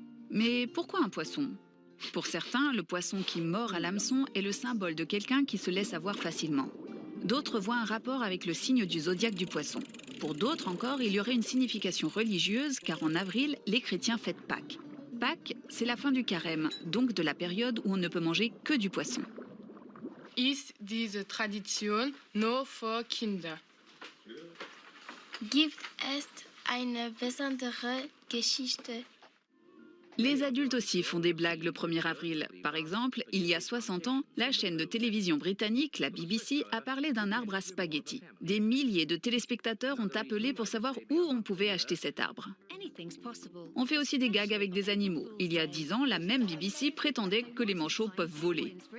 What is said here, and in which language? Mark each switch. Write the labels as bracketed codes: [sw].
[fr] Mais pourquoi un poisson ? Pour certains, le poisson qui mord à l'hameçon est le symbole de quelqu'un qui se laisse avoir facilement. D'autres voient un rapport avec le signe du zodiaque du poisson. Pour d'autres encore, il y aurait une signification religieuse car en avril, les chrétiens fêtent Pâques. Pâques, c'est la fin du carême, donc de la période où on ne peut manger que du poisson. [de] Ist diese Tradition nur für Kinder? Gibt es eine besondere Geschichte? [fr] Les adultes aussi font des blagues le 1er avril. Par exemple, il y a 60 ans, la chaîne de télévision britannique, la BBC, a parlé d'un arbre à spaghettis. Des milliers de téléspectateurs ont appelé pour savoir où on pouvait acheter cet arbre. On fait aussi des gags avec des animaux. Il y a 10 ans, la même BBC prétendait que les manchots peuvent voler.